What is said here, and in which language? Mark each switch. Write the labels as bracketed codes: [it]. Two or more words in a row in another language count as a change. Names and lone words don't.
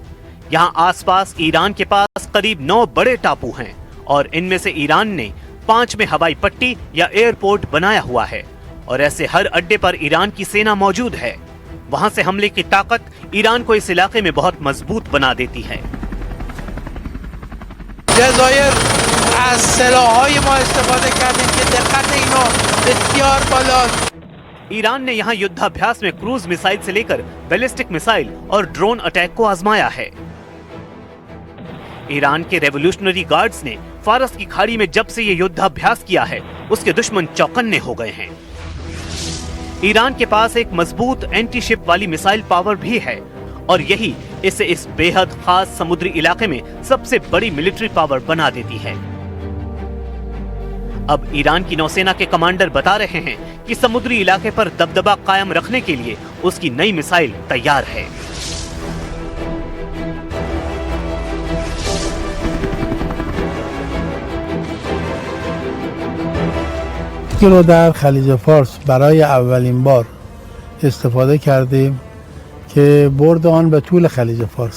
[hi] यहाँ आसपास ईरान के पास करीब 9 बड़े टापू हैं और इनमें से ईरान ने 5 में हवाई पट्टी या एयरपोर्ट बनाया हुआ है और ऐसे हर अड्डे पर ईरान की सेना मौजूद है। वहां से हमले की ताकत ईरान को इस इलाके में बहुत मजबूत बना देती है। [fa] جزایر از سلاح‌های ما استفاده کردیم که دقت اینا بسیار بالاست. [hi] ईरान ने यहाँ युद्धाभ्यास में [en] cruise missile [hi] से लेकर [en] ballistic missile [hi] और [en] drone attack [hi] को आजमाया है। ईरान के [en] Revolutionary Guards [hi] ने फारस की खाड़ी में जब से ये युद्धाभ्यास किया है, उसके दुश्मन चौकन्ने हो गए हैं। ईरान के पास एक मजबूत [en] anti ship [hi] वाली [en] missile power [hi] भी है और यही इसे इस बेहद खास समुद्री इलाके में सबसे बड़ी [en] military power [hi] बना देती है। अब ईरान की नौसेना के कमांडर बता रहे हैं कि समुद्री इलाके पर दबदबा कायम रखने के लिए उसकी नई मिसाइल तैयार है। [fa] این رو در خلیج فارس برای اولین بار استفاده کردیم که برد آن به طول خلیج فارس.